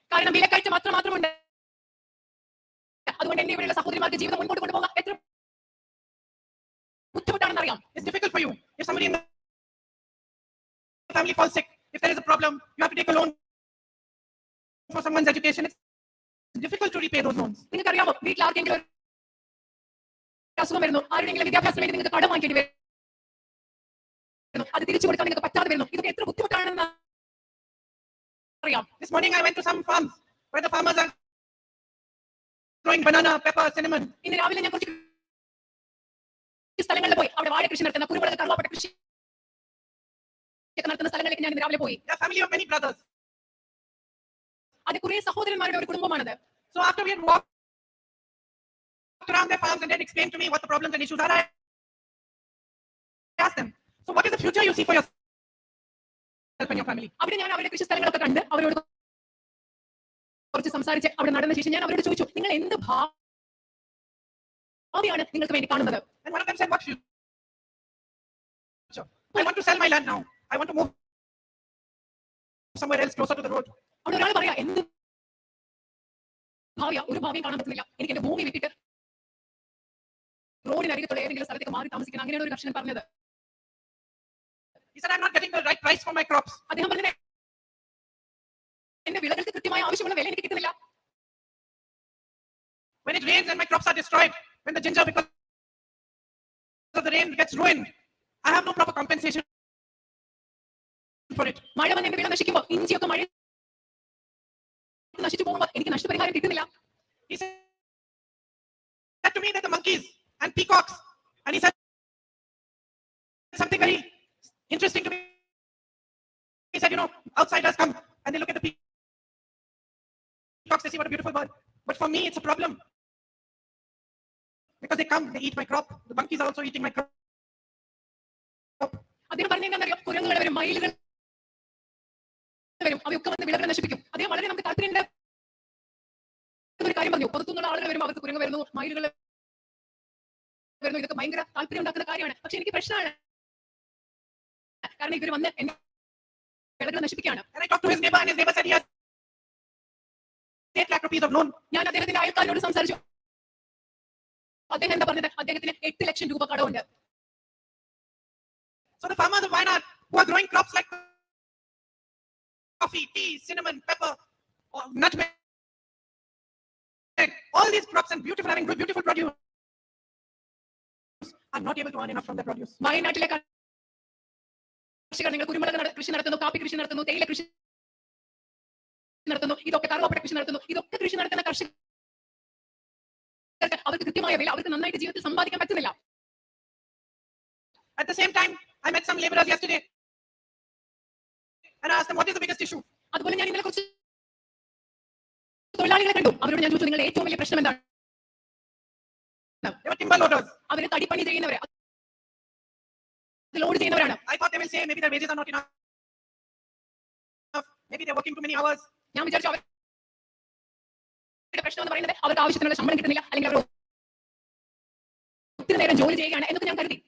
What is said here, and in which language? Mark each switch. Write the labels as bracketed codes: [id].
[ml] കാരണം വിലക്കയറ്റം മാത്രമുണ്ട്. അതുകൊണ്ട് എന്റെ ഇവിടെയുള്ള സഹോദരിമാർക്ക് ജീവിതം മുൻപോട്ട് കൊണ്ടുപോകാൻ എത്ര ബുദ്ധിമുട്ടാണെന്ന് അറിയാം. [en] It's difficult for you. If somebody in the family falls sick, if there is a problem, you have to take a loan for someone's education. It's difficult to repay those loans. [ml] നിങ്ങൾക്കറിയാമോ, വീട്ടിൽ ആർക്കെങ്കിലും അസുഖം വരുന്നു, ആരുടെയെങ്കിലും വിദ്യാഭ്യാസത്തിന് വേണ്ടി നിങ്ങൾക്ക് കടം വാങ്ങിക്കേണ്ടി വരുന്നു, അത് തിരിച്ചു കൊടുക്കാൻ നിങ്ങൾക്ക് പറ്റാതെ വരുന്നു. ഇതൊക്കെ എത്ര ബുദ്ധിമുട്ടാണെന്ന് അറിയാം. [en] This morning I went to some farms where the farmers are growing banana, pepper, cinnamon. [ml] ഇന്ന് രാവിലെ ഞാൻ കുറച്ച് സ്ഥലങ്ങളിൽ പോയി. അവിടെ വാഴ കൃഷി നടത്തുന്ന, കുരുമുളക്, കറുവാപ്പട്ട കൃഷി നടത്തുന്ന സ്ഥലങ്ങളിലേക്ക് ഞാൻ ഇന്ന് രാവിലെ പോയി. [en] They're a family of many brothers. [ml] അത് കുറെ സഹോദരന്മാരുടെ ഒരു കുടുംബമാണത്. [en] So after we had walked around their farms and they explained to me what the problems and issues are, I asked them, so what is the future you see for yourself and your family? [ml] അവിടെ ഞാൻ അവരുടെ കൃഷി സ്ഥലങ്ങളൊക്കെ കണ്ട് അവരോട് കുറച്ച് സംസാരിച്ച് അവിടെ നടന്ന ശേഷം ഞാൻ അവരോട് ചോദിച്ചു, നിങ്ങൾ എന്ത് ഭാവിയാണ് നിങ്ങൾക്ക് വേണ്ടി കാണുന്നത്? [en] And one of them said, what future? I want to sell my land now. I want to move somewhere else closer to the road. [ml] അവിടെ ഒരാൾ പറയാ, എന്ത് ഭാവിയാ? ഒരു ഭാവിയും കാണാൻ പറ്റുന്നില്ല. എനിക്ക് എന്റെ ഭൂമി വിട്ടിട്ട് റോഡിനരികത്തുള്ള ഏതെങ്കിലും സ്ഥലത്തേക്ക് മാറി താമസിക്കണം. അങ്ങനെയാണ് ഒരു കർഷകൻ പറഞ്ഞത്. [en] He said, I'm not getting the right price for my crops. [ml] അദ്ദേഹം പറഞ്ഞത്, എന്റെ വിളകൾക്ക് കൃത്യമായ ആവശ്യമുള്ള വില എനിക്ക് കിട്ടുന്നില്ല. [en] When it rains and my crops are destroyed, when the ginger because of the rain gets ruined, I have no proper compensation for it. [ml] മഴ വന്ന് എന്റെ വിള നശിക്കുമ്പോൾ, ഇഞ്ചിയൊക്കെ മഴ നശിച്ചു പോകുമ്പോൾ എനിക്ക് നഷ്ടപരിഹാരം കിട്ടുന്നില്ല. [en] He said to me that the monkeys and peacocks, and he said something very interesting to me. He said, outsiders come and they look at the peacocks, they see what a beautiful bird. But for me, it's a problem. Because they come, they eat my crop. The monkeys are also eating my crop. [ml] അദ്ദേഹം പറഞ്ഞെന്താണെന്നറിയോ? കുരങ്ങുകൾ വരും, മയിലുകൾ വരും, അവയൊക്കെ വന്ന് വിളകൾ നശിപ്പിക്കും. അദ്ദേഹം വളരെ നമുക്ക് താല്പര്യമുണ്ട് ഒരു കാര്യം പറഞ്ഞു. പുറത്തുനിന്നുള്ള ആളുകൾ വരുമ്പോൾ അവർക്ക് കുരങ്ങ് വരുന്നു, മയിലുകൾ വരുന്നു, ഇതൊക്കെ ഭയങ്കര താല്പര്യം ഉണ്ടാക്കുന്ന കാര്യമാണ്. പക്ഷെ എനിക്ക് പ്രശ്നമാണ്, കാരണം ഇവർ വന്ന് എന്റെ വിളകൾ നശിപ്പിക്കുകയാണ്. [en] And I talked to his neighbor, and his neighbor said he has 8 lakh rupees of loan. [ml] ഞാൻ അദ്ദേഹത്തിന്റെ അയൽക്കാരനോട് സംസാരിച്ചു. അദ്ദേഹം എന്താ പറഞ്ഞത്? അദ്ദേഹത്തിന് 8 ലക്ഷം രൂപ കടമുണ്ട്. [en] So the farmers of Wayanad who are growing crops like coffee, tea, cinnamon, pepper, or nutmeg, all these crops and having beautiful produce, are not able to earn enough from their produce. [ml] വയനാട്ടിലെ കർഷകർ, നിങ്ങൾ കുരുമുളക് കൃഷി നടത്തുന്നു, കാപ്പി കൃഷി നടത്തുന്നു, തേയില കൃഷി നടത്തുന്നു, ഇതൊക്കെ കറുവപ്പട്ട കൃഷി നടത്തുന്നു, ഇതൊക്കെ കൃഷി നടത്തുന്ന കർഷകർക്ക് അവർക്ക് കൃത്യമായ വില, അവർക്ക് നന്നായിട്ട് ജീവിതത്തിൽ സമ്പാദിക്കാൻ പറ്റുന്നില്ല. [en] At the same time, I met some laborers yesterday, and I asked them, what is the biggest issue? [ml] അതുപോലെ ഞാൻ ഇന്നലെ കുറച്ച് തൊഴിലാളികളെ കണ്ടു. അവരോട് ഞാൻ ചോദിച്ചു, നിങ്ങളുടെ ഏറ്റവും വലിയ പ്രശ്നം എന്താണ്? [en] They were timber loaders. [ml] അവർ തടിപ്പണി ചെയ്യുന്നവരെ, ലോഡ് ചെയ്യുന്നവരാണ്. [en] I thought they will say maybe their wages are not enough. Maybe they're working too many hours. [ml] ഞാൻ വിചാരിച്ചു അവരുടെ പ്രശ്നം എന്ന് പറയുന്നത് അവർക്ക് ആവശ്യത്തിനുള്ള ശമ്പളം കിട്ടുന്നില്ല, അല്ലെങ്കിൽ അവർ ഒത്തിരി നേരം ജോലി ചെയ്യുകയാണ് എന്നൊക്കെ ഞാൻ കരുതി.